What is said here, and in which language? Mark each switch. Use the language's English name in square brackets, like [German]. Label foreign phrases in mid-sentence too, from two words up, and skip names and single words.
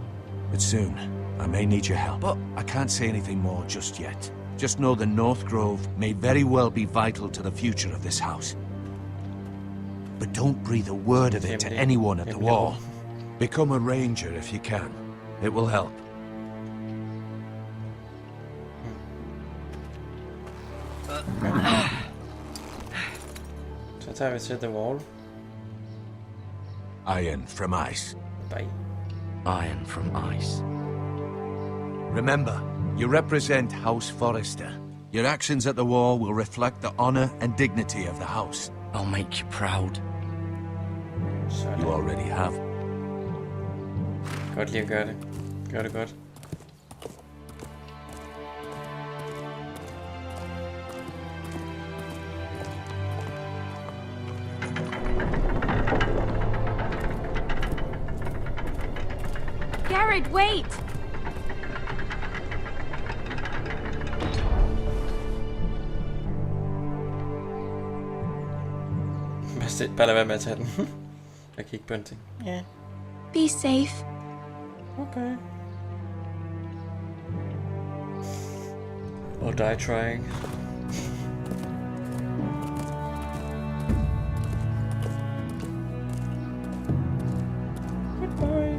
[English] But soon, I may need your help. But I can't say anything more just yet. Just know the North Grove may very well be vital to the future of this house. But don't breathe a word of it to anyone at the wall. Become a ranger if you can. It will help. [Danish] Så tager vi til The Wall. [English] Iron from ice. Bye. Iron from ice. Remember, you represent House Forrester. Your actions at the war will reflect the honor and dignity of the house. I'll make you proud. You already have. [Danish] Godt lige at gøre det. Gør det godt. [English] Garrett, wait! [Danish] Bare lad være med at tage den. Jeg kigge på en ting. Ja. [English] Be safe. Okay. Or die trying. Goodbye.